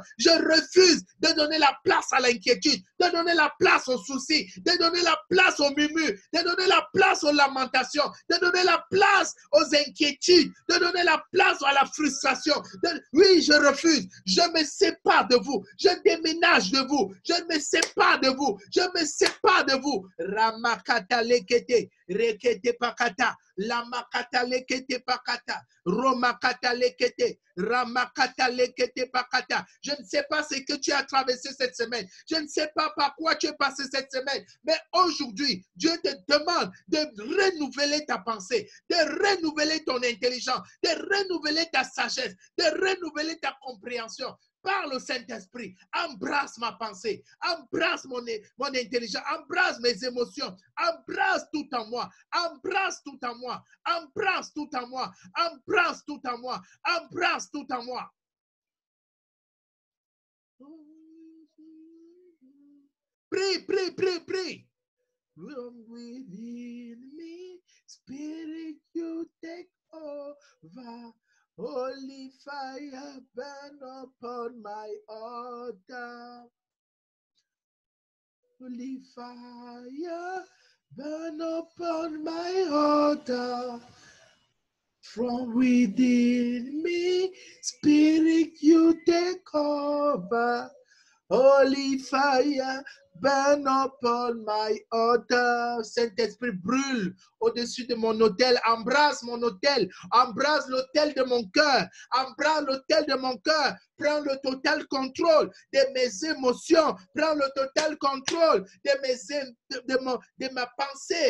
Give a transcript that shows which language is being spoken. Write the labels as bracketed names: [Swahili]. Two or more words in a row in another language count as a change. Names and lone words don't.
[French] Je refuse de donner la place à l'inquiétude, de donner la place aux soucis, de donner la place aux murmures, de donner la place aux lamentations, de donner la place aux inquiétudes, de donner la place à la frustration. Oui, je refuse. Je me sépare de vous. Je déménage de vous. Je me sépare de vous. Je me sépare de vous. Ramakata lekete, rekete pakata. Lamakata lekete pakata, romakata lekete, ramakata lekete pakata. Je ne sais pas ce que tu as traversé cette semaine. Je ne sais pas par quoi tu es passé cette semaine. Mais aujourd'hui, Dieu te demande de renouveler ta pensée, de renouveler ton intelligence, de renouveler ta sagesse, de renouveler ta compréhension. Parle au Saint-Esprit, embrasse ma pensée, embrasse mon intelligence, embrasse mes émotions, embrasse tout en moi, embrasse tout en moi, embrasse tout en moi, embrasse tout en moi, embrasse tout en moi. Prie, prie, prie, prie. [English] Room within me, Spirit, you take over. Holy fire burn upon my altar. Holy fire burn upon my altar. From within me, Spirit, you take over. Holy fire, burn upon my altar. [French] Saint-Esprit, brûle au-dessus de mon autel. Embrase mon autel. Embrase l'autel de mon cœur. Embrase l'autel de mon cœur. Prends le total contrôle de mes émotions. Prends le total contrôle de ma pensée.